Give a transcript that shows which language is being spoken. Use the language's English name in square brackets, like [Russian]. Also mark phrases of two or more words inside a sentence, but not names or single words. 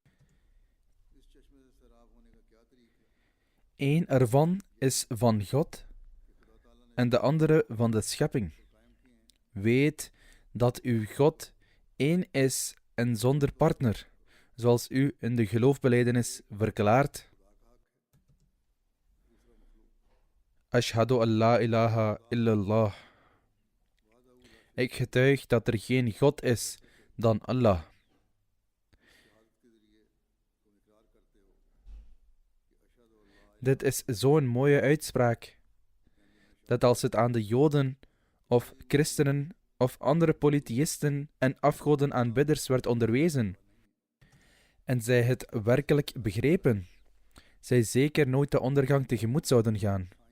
[Dutch] Eén ervan is van God en de andere van de schepping. Weet dat uw God één is en zonder partner, zoals u in de geloofbelijdenis verklaart. [Arabic] أشهد أن لا إله إلا الله. [Dutch] Ik getuig dat er geen God is dan Allah. Dit is zo'n mooie uitspraak, dat als het aan de Joden of christenen of andere polytheïsten en afgodenaanbidders werd onderwezen, en zij het werkelijk begrepen, zij zeker nooit de ondergang tegemoet zouden gaan.